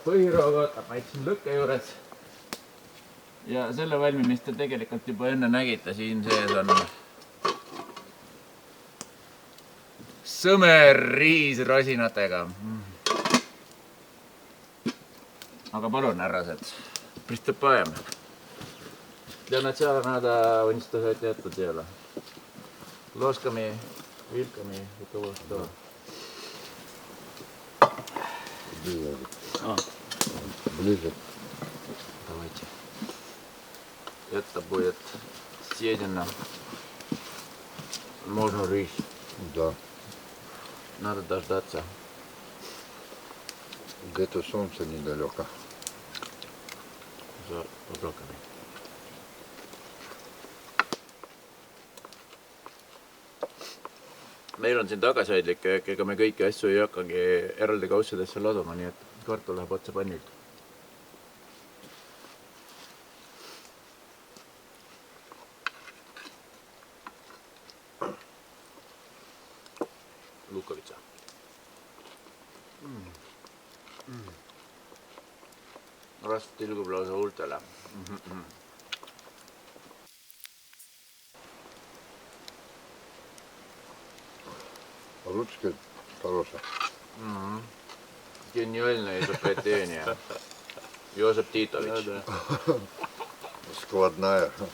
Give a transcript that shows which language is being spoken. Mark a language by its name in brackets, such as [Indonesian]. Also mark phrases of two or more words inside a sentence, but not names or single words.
[Estonian] Põhiroog ootab meid siin lõkke juures. Ja selle valmimist te tegelikult juba enne nägite, siin sees on sõmer riis rosinatega. Aga palun, härrased, [Russian] pриступаем. Для начала надо уничтожать это дело. Ложками, вилками и того, что. Ближе. Давайте. Это будет съедено. Можно рис. Да. Надо дождаться. Где-то солнце недалеко. За оброками. [Estonian] Meil on siin tagasihoidlik köök, ega me kõiki asju ei hakkagi eraldi kaussidesse laduma, nii et kartul läheb otse pannilt. Lukovitsa. Rast tilgub lausa huultele. [Russian] Ручки хорошие. Гениальное изобретение. Йозеф Титович. Складная.